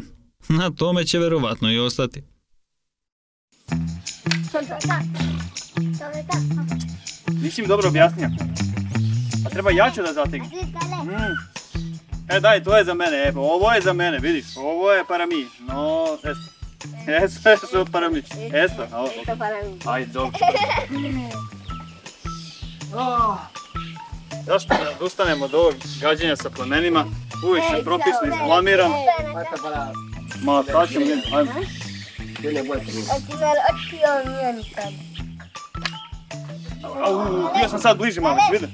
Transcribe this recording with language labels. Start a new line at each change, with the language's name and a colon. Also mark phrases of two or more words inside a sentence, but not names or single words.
Serbian: Na tome će verovatno i ostati. Nisi mi dobro objasnio. A treba jače da zategnem. Daj, to je za mene. Ovo je za mene, vidiš. Ovo je
Spanish: para mi. No, esto. Esto je para mi. Esto. Esto para mí.
Serbian: Ajde, dobro. Zašto da odustanemo od ovog gađenja sa plemenima? Uvijek se propisno izblamiram. Ma, sad ćemo vidjeti. Ajmo. Bio sam sad bliže malo, si vidio?